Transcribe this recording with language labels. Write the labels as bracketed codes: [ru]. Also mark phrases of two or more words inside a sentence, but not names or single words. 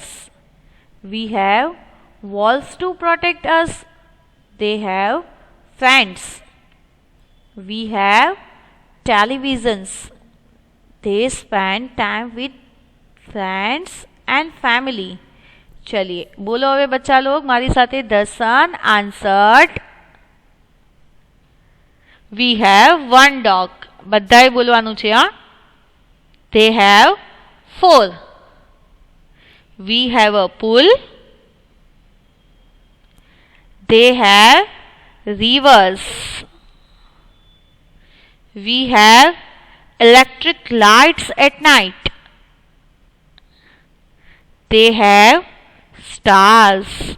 [en] We have walls to protect us, they have fans. We have televisions, they spend time with friends and family. [hi] चलिए बोलो હવે बच्चा लोग [gu] મારી સાથે. [en] The son answered, we have 1 dog. [gu] બધાએ બોલવાનું છે. હા, [en] they have 4. We have a pool, they have rivers. We have electric lights at night, they have stars.